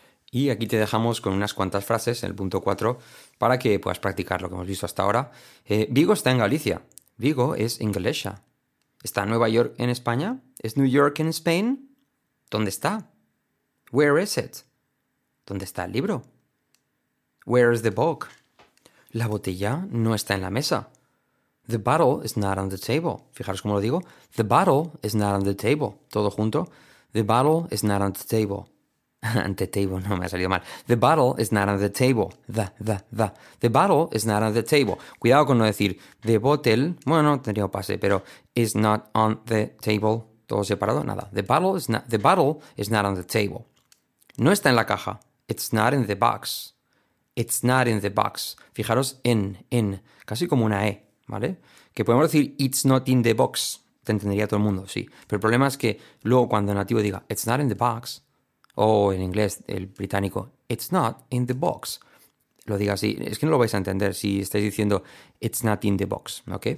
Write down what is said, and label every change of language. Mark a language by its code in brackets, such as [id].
[es] Y aquí te dejamos con unas cuantas frases en el punto 4 para que puedas practicar lo que hemos visto hasta ahora. Vigo está en Galicia. Vigo es en Galicia. ¿Está Nueva York en España? ¿Es New York en Spain? ¿Dónde está? [en] Where is it? [es] ¿Dónde está el libro? [en] Where is the book? [es] La botella no está en la mesa. [en] The bottle is not on the table. [es] Fijaros cómo lo digo. [en] The bottle is not on the table. [es] Todo junto. [en] The bottle is not on the table. Ante table, [es] no me ha salido mal. [en] The bottle is not on the table. The. The bottle is not on the table. [es] Cuidado con no decir [en] the bottle. [es] Bueno, tendría pase, pero [en] is not on the table. [es] Todo separado, nada. [en] The bottle is not on the table. [es] No está en la caja. [en] It's not in the box. It's not in the box. [es] Fijaros, in, casi como una E, ¿vale? Que podemos decir, [en] it's not in the box. [es] Te entendería todo el mundo, sí. Pero el problema es que luego cuando el nativo diga, [en] it's not in the box, [es] o en inglés, el británico, it's not in the box, lo diga así, es que no lo vais a entender si estáis diciendo, it's not in the box, ¿ok?